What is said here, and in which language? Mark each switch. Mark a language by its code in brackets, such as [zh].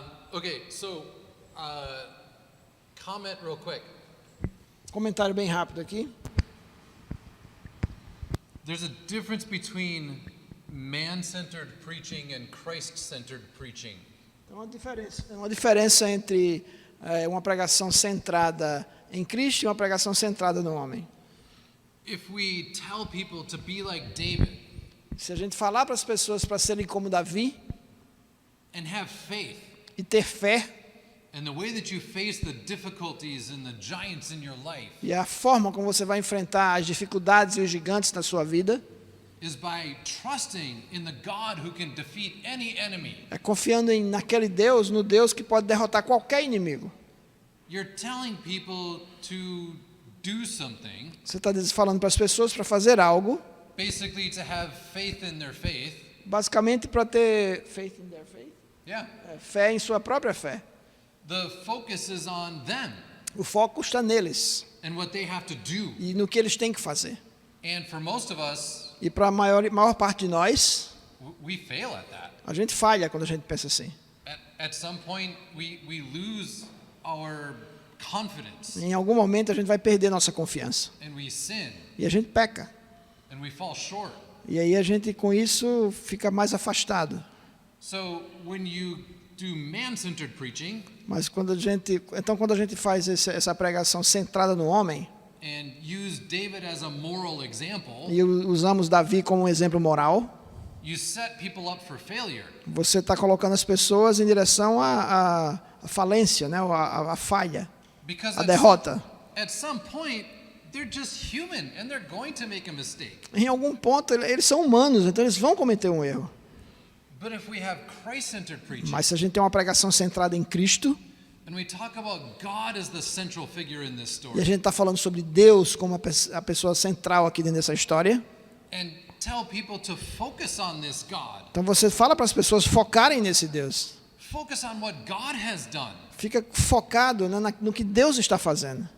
[en] Okay, so comment real quick. [pt] Comentário bem rápido aqui. [en] There's a difference between man-centered preaching and Christ-centered preaching. [pt] Tem uma diferença entre uma pregação centrada em Cristo e uma pregação centrada no homem. [en] If we tell people to be like David, [pt] Se a gente falar para as pessoas para serem como Davi, [en] and have faith. [pt] e ter fé. [en] And the way that you face the difficulties and the giants in your life [pt] E a forma como você vai enfrentar as dificuldades e os gigantes na sua vida [en] is by trusting in the God who can defeat any enemy. [pt] é confiando naquele Deus, no Deus que pode derrotar qualquer inimigo. [en] You're telling people to do something, [pt] Você está falando para as pessoas para fazer algo, [en] basically to have faith in their faith. [pt] basicamente para ter [en] faith in their faith, Yeah. [pt] fé em sua própria fé. [en] The focus is on them [pt] O foco está neles [en] and what they have to do. [pt] e no que eles têm que fazer. [en] And for most of us, [pt] E para a maior parte de nós, [en] we fail at that. [pt] a gente falha quando a gente pensa assim. [en] At some point, we lose our confidence [pt] Em algum momento a gente vai perder nossa confiança [en] and we sin [pt] e a gente peca. [en] and we fall short. [pt] E aí a gente com isso fica mais afastado. [en] So when you do man-centered preaching [pt] Mas quando a gente faz essa pregação centrada no homem [en] and use David as a moral example, [pt] e usamos Davi como um exemplo moral, [en] you set people up for failure. [pt] você está colocando as pessoas em direção à falência, né? à falha, [en] Because [pt] à derrota. [en] at some point, they're just human and they're going to make a mistake. [pt] Em algum ponto eles são humanos, então eles vão cometer um erro. [en] But if we have Christ-centered preaching, [pt] Mas se a gente tem uma pregação centrada em Cristo [en] and we talk about God as the central figure in this [pt] e a [en] story, [pt] gente está falando sobre Deus como a pessoa central aqui dentro dessa história, [en] and tell people to focus on this God, [pt] então você fala para as pessoas focarem nesse Deus. [en] focus on what God has done [pt] Fica focado, né, no que Deus está fazendo